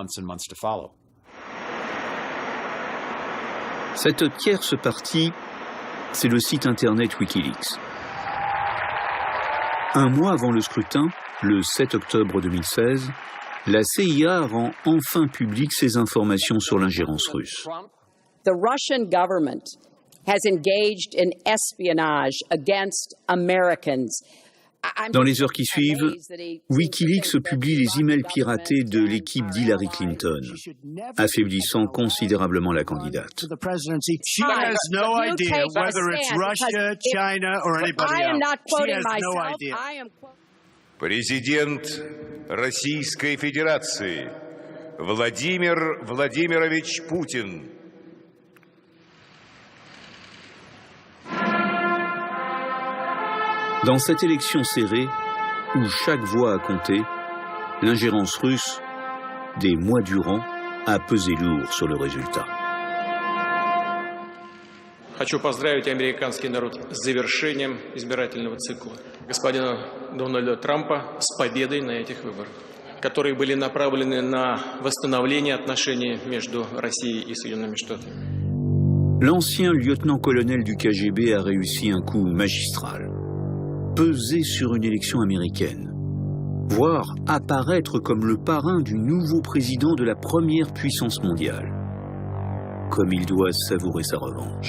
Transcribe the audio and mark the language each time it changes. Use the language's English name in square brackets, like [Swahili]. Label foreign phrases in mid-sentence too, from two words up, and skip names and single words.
[French] Cette tierce partie, c'est le site internet Wikileaks. Un mois avant le scrutin, le 7 octobre 2016, la CIA rend enfin publiques ses informations sur l'ingérence russe. [English] The Russian government has engaged in espionage against Americans. [French] Dans les heures qui suivent, Wikileaks publie les emails piratés de l'équipe d'Hillary Clinton, affaiblissant considérablement la candidate. [Russian] Президент Российской Федерации Владимир Владимирович Путин. [French] Dans cette élection serrée, où chaque voix a compté, l'ingérence russe, des mois durant, a pesé lourd sur le résultat. [Russian] Хочу поздравить американский народ с завершением избирательного цикла. Господина Дональда Трампа с победой на этих выборах, которые были направлены на восстановление отношений между Россией и Соединенными Штатами. [French] L'ancien lieutenant-colonel du KGB a réussi un coup magistral. Peser sur une élection américaine, voire apparaître comme le parrain du nouveau président de la première puissance mondiale. Comme il doit savourer sa revanche.